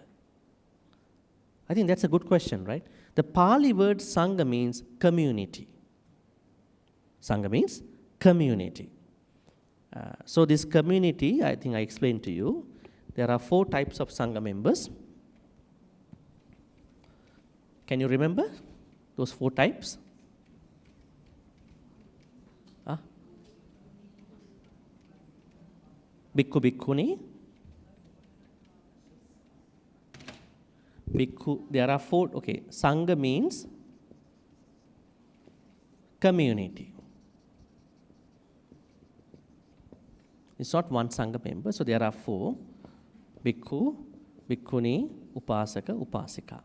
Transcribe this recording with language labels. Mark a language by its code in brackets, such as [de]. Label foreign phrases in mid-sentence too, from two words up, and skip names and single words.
[en] I think that's a good question, right? The Pali word Saṅgha means community. Saṅgha means community. So this community, I think I explained to you, there are 4 types of Saṅgha members. Can you remember those 4 types? [pi] Bhikkhu, Bhikkhuni. [en] Bhikkhu, there are 4, okay. Saṅgha means community. It's not one Saṅgha member, so there are 4. [pi] Bhikkhu, Bhikkhuni, Upasaka, Upasika.